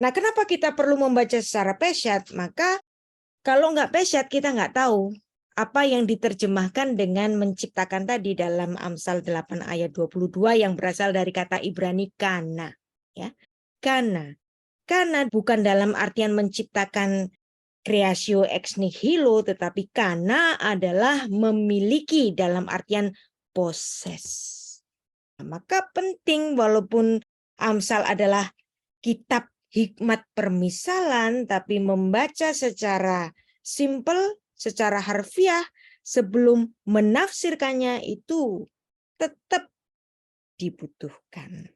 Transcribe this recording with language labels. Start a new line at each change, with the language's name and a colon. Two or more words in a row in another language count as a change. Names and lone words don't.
Indonesian: Nah, kenapa kita perlu membaca secara pesyat? Maka kalau nggak pesyat, kita nggak tahu apa yang diterjemahkan dengan menciptakan tadi dalam Amsal 8 ayat 22 yang berasal dari kata Ibrani kana. Ya. Kana. Kana bukan dalam artian menciptakan
Latin: creatio ex nihilo,
Indonesian: tetapi kana adalah memiliki dalam artian poses. Nah, maka penting walaupun Amsal adalah kitab hikmat permisalan, tapi membaca secara simpel, secara harfiah, sebelum menafsirkannya itu tetap dibutuhkan.